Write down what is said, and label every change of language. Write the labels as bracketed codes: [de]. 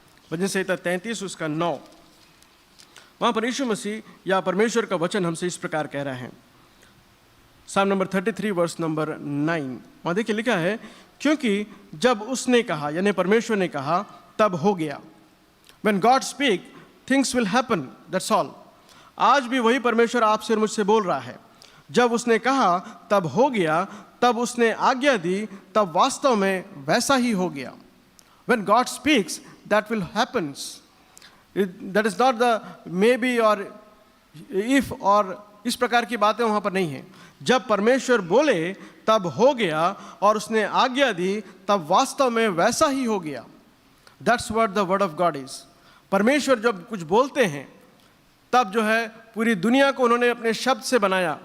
[hi] भजन संहिता 33 उसका 9, वहाँ पर यीशु मसीह या परमेश्वर का वचन हमसे इस प्रकार कह रहा है। साम नंबर 33 वर्स नंबर 9, वहाँ देखिए लिखा है, क्योंकि जब उसने कहा, यानी परमेश्वर ने कहा, तब हो गया। [en] When God speak, things will happen, that's all। [hi] आज भी वही परमेश्वर आपसे और मुझसे बोल रहा है। जब उसने कहा तब हो गया, तब उसने आज्ञा दी, तब वास्तव में वैसा ही हो गया। [en] When God speaks, that will happens। That is not the maybe or if [hi] और इस प्रकार की बातें वहाँ पर नहीं हैं। जब परमेश्वर बोले तब हो गया और उसने आज्ञा दी, तब वास्तव में वैसा ही हो गया। [en] That's what the word of God is। [hi] परमेश्वर जब कुछ बोलते हैं तब जो है पूरी दुनिया को उन्होंने अपने शब्द से बनाया।